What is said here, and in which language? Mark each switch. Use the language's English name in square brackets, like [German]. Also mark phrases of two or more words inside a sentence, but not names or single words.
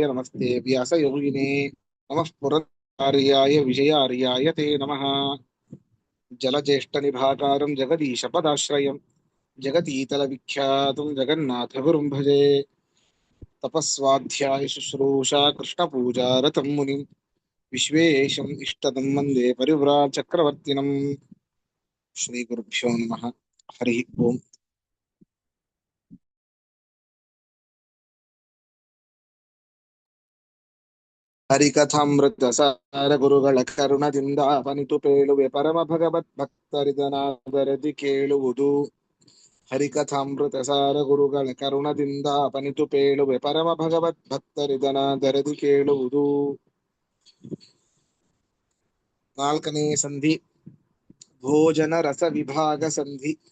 [Sanskrit] नमस्ते व्यासयोगिने नमः पुरर्याय विजयार्याय ते नमः जलज्येष्ठनिभाकारं जगदीशपदाश्रयं जगतीतलविख्यातं जगन्नाथगुरुं भजे तपस्वाध्याय शुश्रूषा कृष्णपूजारतं मुनिं विश्वेशम् इष्टदं वन्दे परिव्राजचक्रवर्तिनं श्रीगुरुभ्यो नमः हरि ओम् [Kannada] ಹರಿಕಥಾಮೃತಸಾರ ಗುರುಗಳ ಕರುಣದಿಂದಾಪನಿತು ಪೇಳುವೆ ಪರಮ ಭಗವತ್ ಭಕ್ತರಿದನಾದರದಿ ಕೇಳುವುದು ಹರಿಕಥಾಮೃತಸಾರ ಗುರುಗಳ ಕರುಣದಿಂದಾಪನಿತು ಪೇಳುವೆ ಪರಮ ಭಗವತ್ ಭಕ್ತರಿದನಾದರದಿ ಕೇಳುವುದು ನಾಲ್ಕನೇ ಸಂಧಿ ಭೋಜನ ರಸ ವಿಭಾಗ ಸಂಧಿ.